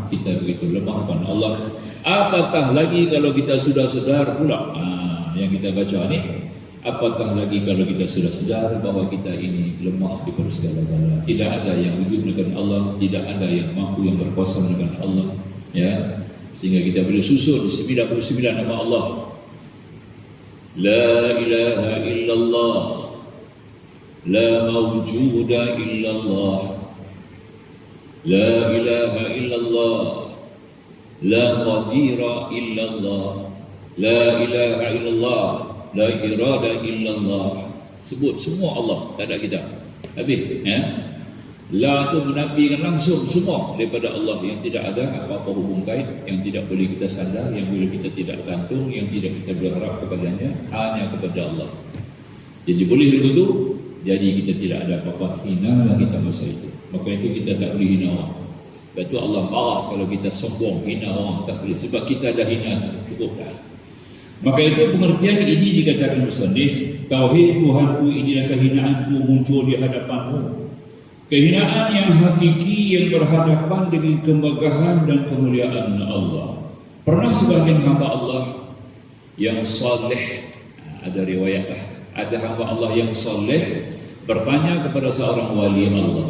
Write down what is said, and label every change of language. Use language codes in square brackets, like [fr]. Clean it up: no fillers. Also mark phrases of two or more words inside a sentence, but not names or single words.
[ms] Kita begitu lemah kepada Allah. Apatah lagi kalau kita sudah sedar pula. Yang kita baca ni. Apatah lagi kalau kita sudah sedar bahawa kita ini lemah daripada segala-galanya. Tidak ada yang wujud dengan Allah. Tidak ada yang mampu, yang berkuasa dengan Allah. Ya. Sehingga kita boleh susun 99 nama Allah. [ar] لا إله إلا الله، لا موجود إلا الله، لا إله إلا الله، لا قادر إلا الله، لا إله إلا الله، لا إرادة إلا الله. [ms] Sebut semua Allah, tak ada kita. Habis, ya. La tu menafikan langsung semua daripada Allah, yang tidak ada apa-apa hubung kait, yang tidak boleh kita sandar, yang boleh kita tidak gantung, yang tidak kita berharap kepadanya, hanya kepada Allah. Jadi boleh begitu, jadi kita tidak ada apa-apa, hinalah kita masa itu. Maka itu kita tak boleh hina orang. Sebab itu Allah marah kalau kita sombong, hina orang, tak boleh. Sebab kita dah hina, cukup dah. Maka itu pengertian ini dikatakan musannif, tauhid Tuhanku inilah kehinaanku muncul di hadapanmu. Kehinaan yang hakiki yang berhadapan dengan kemegahan dan kemuliaan Allah. Pernah sebagian hamba Allah yang saleh, ada riwayat ada hamba Allah yang saleh bertanya kepada seorang wali Allah.